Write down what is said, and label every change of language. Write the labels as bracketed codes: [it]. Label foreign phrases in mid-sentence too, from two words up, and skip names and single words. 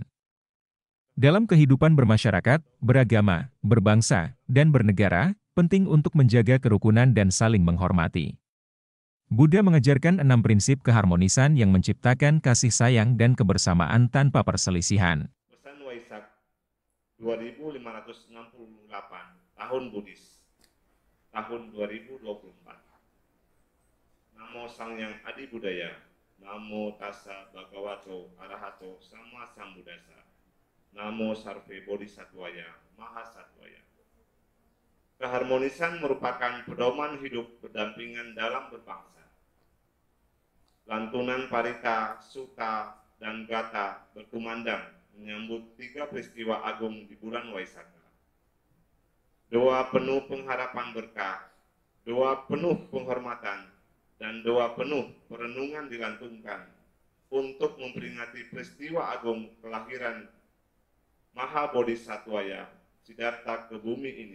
[id] Dalam kehidupan bermasyarakat, beragama, berbangsa, dan bernegara, penting untuk menjaga kerukunan dan saling menghormati. Buddha mengajarkan 6 prinsip keharmonisan yang menciptakan kasih sayang dan kebersamaan tanpa perselisihan. Pesan Waisak 2568 Tahun Buddhis tahun 2024. [pi] Namo Sangyang Adi Budaya, Namo Tassa Bhagavato Arahato Sama Sambuddhassa, [sa] Namo Sarve Bodhisattvaya Mahasattvaya. [id] Keharmonisan merupakan pedoman hidup berdampingan dalam berbangsa. Lantunan Parita, Sutta, dan Gata berkumandang menyambut 3 peristiwa agung di bulan Waisaka. Doa penuh pengharapan berkah, doa penuh penghormatan, dan doa penuh perenungan dilantunkan untuk memperingati peristiwa agung kelahiran Maha Bodhisattvaya Siddhartha ke bumi ini.